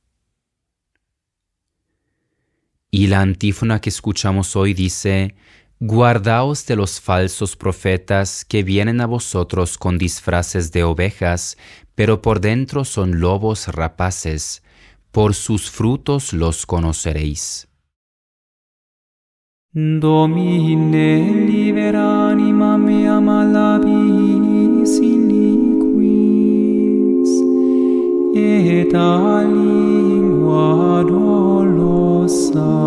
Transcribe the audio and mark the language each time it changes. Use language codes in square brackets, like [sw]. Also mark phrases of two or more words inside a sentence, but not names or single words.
[es] Y la antífona que escuchamos hoy dice: guardaos de los falsos profetas que vienen a vosotros con disfraces de ovejas, pero por dentro son lobos rapaces. Por sus frutos los conoceréis. [la] Domine, libera anima mea malabis iniquis, et a lingua dolosa